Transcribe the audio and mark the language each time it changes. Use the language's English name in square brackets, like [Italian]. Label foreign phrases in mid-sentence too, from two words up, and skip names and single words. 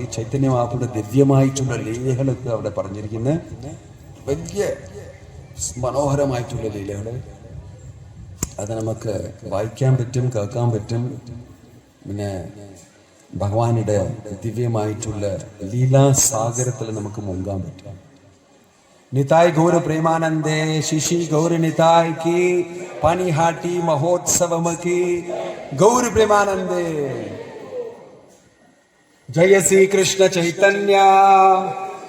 [Malayalam] ചൈതന്യ മഹാപ്രഭുവിന്റെ ദിവ്യമായിട്ടുള്ള ലീലകളൊക്കെ അവിടെ പറഞ്ഞിരിക്കുന്നത്. വലിയ മനോഹരമായിട്ടുള്ള ലീലകള്. അത് നമുക്ക് വായിക്കാൻ പറ്റും, കേൾക്കാൻ പറ്റും. പിന്നെ ഭഗവാനുടെ ദിവ്യമായിട്ടുള്ള ലീലാസാഗരത്തിൽ നമുക്ക് മുങ്ങാൻ പറ്റും. [Hindi] निताय गौर प्रेमानंदे शिशि गौर निताय की पानीहाटी महोत्सव की गौर प्रेमानंदे. जय श्री कृष्ण चैतन्य।